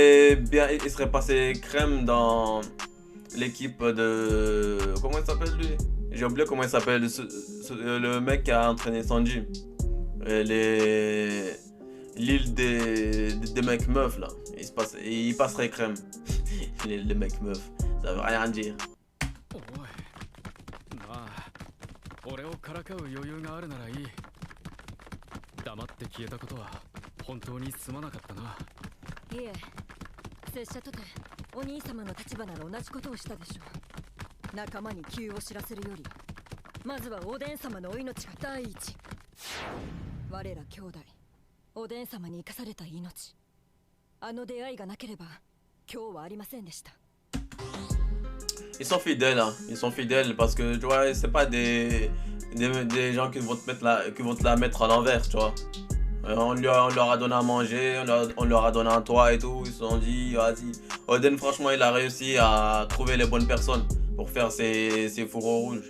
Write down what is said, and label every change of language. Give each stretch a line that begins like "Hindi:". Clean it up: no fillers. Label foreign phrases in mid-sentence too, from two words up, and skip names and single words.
French: Il serait passé crème dans l'équipe de... Comment il s'appelle lui? J'ai oublié comment il s'appelle, le mec qui a entraîné Sanji. L'île des mecs meufs là. Il passerait crème. les mecs meufs. Ça veut rien dire.
Japanese: 俺をからかう余裕があるならいい。黙って消えたことは本当にすまなかったな。いえ、拙者とてお兄様の立場なら同じことをしたでしょう。仲間に急を知らせるより、まずはおでん様のお命が第一。我ら兄弟、おでん様に生かされた命。あの出会いがなければ今日はありませんでした。
French: Ils sont fidèles, hein. Ils sont fidèles parce que tu vois, c'est pas des gens qui vont te la mettre à l'envers, tu vois. On leur a donné à manger, on leur a donné un toit et tout. Ils se sont dit, vas-y. Oden, franchement, il a réussi à trouver les bonnes personnes pour faire ses fourreaux rouges.